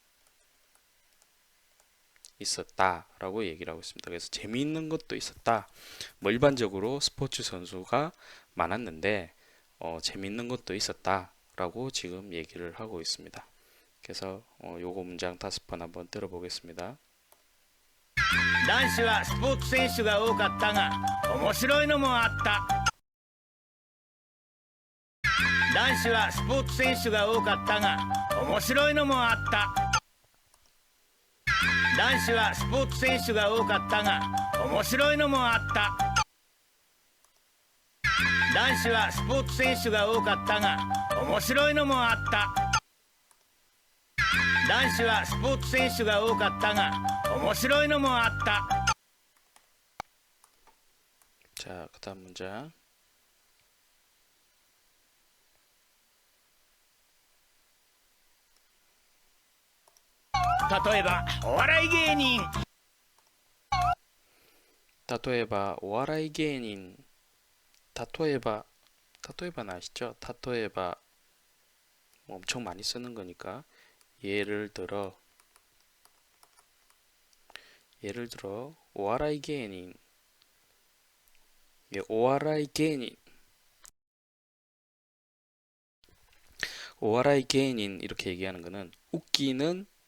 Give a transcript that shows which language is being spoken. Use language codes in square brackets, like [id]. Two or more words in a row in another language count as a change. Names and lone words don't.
[ko] 있었다라고 얘기를 하고 있습니다. 그래서 재미있는 것도 있었다. 뭐 일반적으로 스포츠 선수가 많았는데 재미있는 것도 있었다라고 지금 얘기를 하고 있습니다. 그래서 요거 문장 5번 한번 들어보겠습니다. [ja] 男子はスポーツ選手が多かったが面白いのもあった。男子はスポーツ選手が多かったが面白いのもあった。男子はスポーツ選手が多かったが面白いのもあった。男子はスポーツ選手が多かったが面白いのもあった。男子はスポーツ選手が多かったが面白いのもあった。 [ko] 자, 그다음 문장. [ja] 例えばお笑い芸人。例えば お笑い 芸人 [ko] 타토에바는 아시죠? 타토에바 뭐 엄청 많이 쓰는 거니까 예를 들어 [ja] お笑い 芸人 お笑い 芸人 [ko] 이렇게 얘기하는 거는 웃기는